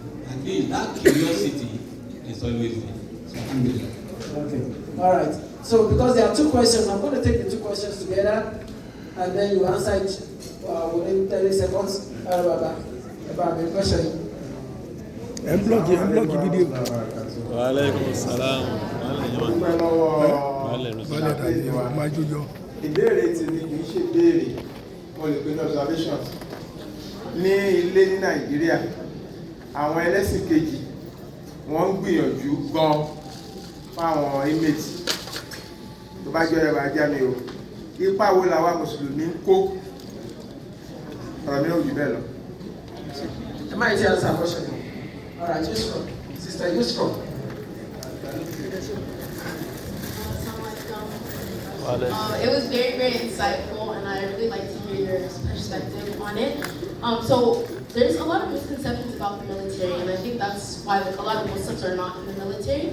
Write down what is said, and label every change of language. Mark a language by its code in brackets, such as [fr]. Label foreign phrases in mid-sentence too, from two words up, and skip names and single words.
[en] At least that curiosity is always there. So alhamdulillah. Okay. All right. So because there are 2 questions, I'm going to take the 2 questions together, and then you answer it within 30 seconds. About the question. Unblock the video. [ar] وعليكم السلام. [yo] Ìbéèrè tí ní kìí ṣe béèrè, mo lè pè ní observations. Ní ilé ní Nàìjíríà, àwọn ẹlẹ́sìn kejì wọ́n ń gbìyànjú gan fáwọn inmates tó bá jẹ́ ẹ̀rọ ajá mi o. Ipa wo làwa Mùsùlùmí ń kó? Ọ̀rọ̀ mi ò jù bẹ́ẹ̀ lọ. [en] Am I to answer a question? All right, you strong. Sister, you strong. It was very, very insightful, and I really like to hear your perspective on it. So there's a lot of misconceptions about the military, and I think that's why a lot of Muslims are not in the military.